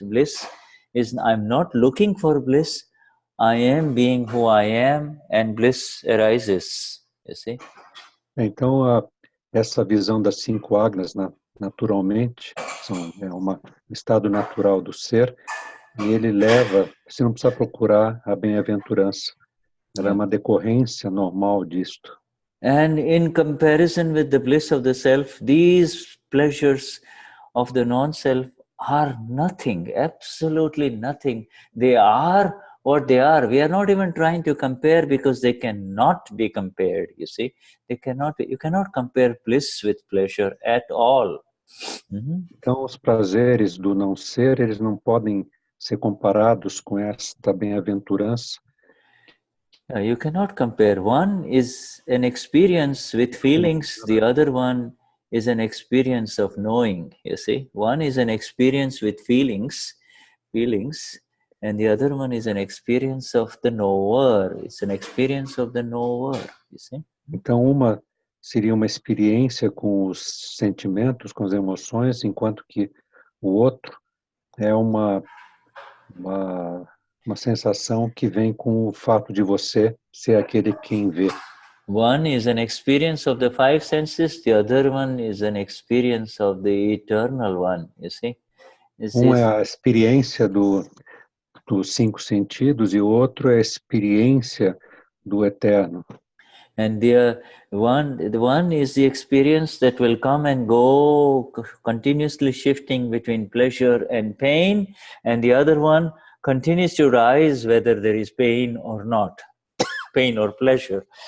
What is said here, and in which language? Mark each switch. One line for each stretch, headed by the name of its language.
English: Bliss is, I'm not looking for bliss, I am being who I am, and bliss arises. You see?
Portuguese: Então essa visão das 5 agnas, naturalmente, é um estado natural do ser, e ele leva, você não precisa procurar a bem-aventurança, ela é uma decorrência normal disto.
English: And in comparison with the bliss of the self, these pleasures of the non-self are nothing, absolutely nothing. They are what they are. We are not even trying to compare, because they cannot be compared, you see. They cannot be, you cannot compare bliss with pleasure at all.
Portuguese: Então, os prazeres do não ser, eles não podem ser comparados com esta bem-aventurança.
English: You cannot compare. One is an experience with feelings, the other one is an experience of knowing, you see. One is an experience with feelings, and the other one is an experience of the knower. It's an experience of the knower, you see.
Portuguese: Então, uma seria uma experiência com os sentimentos, com as emoções, enquanto que o outro é uma sensação que vem com o fato de você ser aquele quem vê.
English: One is an experience of the 5 senses, the other one is an experience of the eternal one, you see.
Portuguese: É a experiência dos 5 sentidos e o outro é a experiência do eterno.
English: And the one is the experience that will come and go, continuously shifting between pleasure and pain, and the other one continues to rise whether there is pain or not, pain or pleasure.